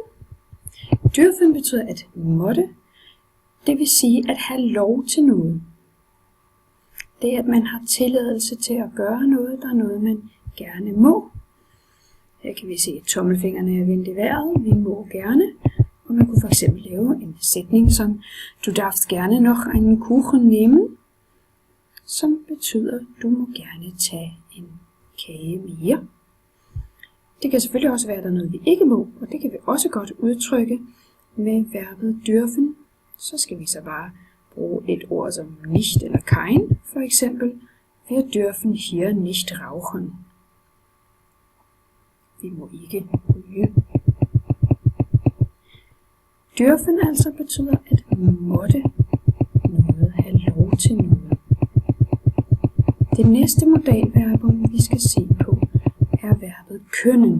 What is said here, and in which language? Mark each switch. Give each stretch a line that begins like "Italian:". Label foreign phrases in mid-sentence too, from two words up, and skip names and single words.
Danish: Dürfen betyder at måtte, det vil sige at have lov til noget. Det er, at man har tilladelse til at gøre noget, der er noget, man gerne må. Her kan vi se, at tommelfingrene er vendt i vejret. Vi må gerne. Og man kunne for eksempel lave en sætning som
German: Du darfst gerne noch einen Kuchen nehmen,
Danish: som betyder, du må gerne tage en kage mere. Det kan selvfølgelig også være, at der er noget, vi ikke må, og det kan vi også godt udtrykke med verbet dürfen. Så skal vi så bare bruge et ord som nicht eller kein, for eksempel.
German: Wir dürfen hier nicht rauchen.
Danish: Vi må ikke ryge. Dürfen altså betyder at måtte noget, have lov til noget. Det næste modalverbum, vi skal se på, er verbet können.